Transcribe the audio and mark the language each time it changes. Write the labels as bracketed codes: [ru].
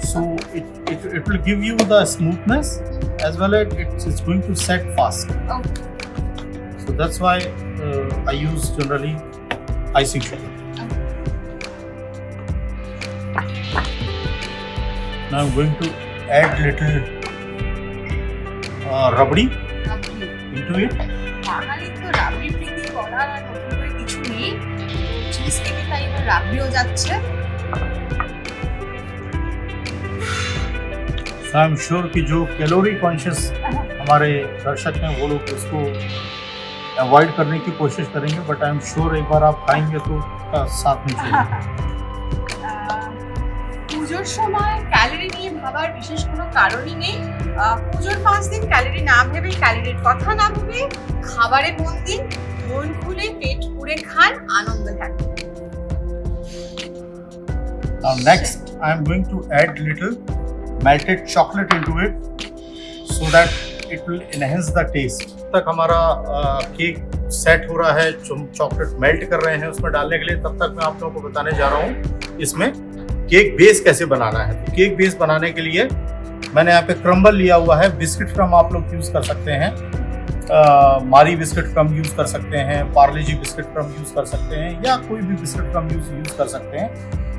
[en] So it will give you the smoothness as well as it's going to set fast. Okay. So that's why I use generally icing sugar. Now I'm going to add little rabdi [bn] rabri. [en] into it. [bn] বাঙালির তো রাবড়ি প্রীতি বলার আর নতুন করে কিছু নেই। Cheese কেকে তাই এবার রাবড়িও যাচ্ছে। [en] So I'm sure [hi] कि जो कैलोरी कॉन्शियस हमारे दर्शक हैं वो लोग इसको अवॉइड करने की कोशिश करेंगे, [en] but I am sure [hi] एक बार आप खाएंगे तो उसका साथ में चाहिए। [bn] পুজোর সময় ক্যালোরি নিয়ে ভাবার বিশেষ কোনো কারণই নেই। পুজোর 5 দিন ক্যালোরি না ভেবে, ক্যালোরির কথা না ভেবে খাবারে মন দিন, মন খুলে পেট পুরে খান, আনন্দে থাকুন। [en] Now next I am going to add little melted chocolate into it so that it will enhance the taste. [hi] तक हमारा केक सेट हो रहा है, जो चॉकलेट मेल्ट कर रहे हैं उसमें डालने के लिए, तब तक मैं आप लोगों को बताने जा रहा हूँ इसमें केक बेस कैसे बनाना है। तो केक बेस बनाने के लिए मैंने यहाँ पे क्रम्बल लिया हुआ है। बिस्किट क्रम्ब आप लोग यूज़ कर सकते हैं, मारी बिस्किट क्रम्ब यूज़ कर सकते हैं, पार्ले जी बिस्किट क्रम्ब यूज़ कर सकते हैं, या कोई भी बिस्किट क्रम्ब यूज़ कर सकते हैं।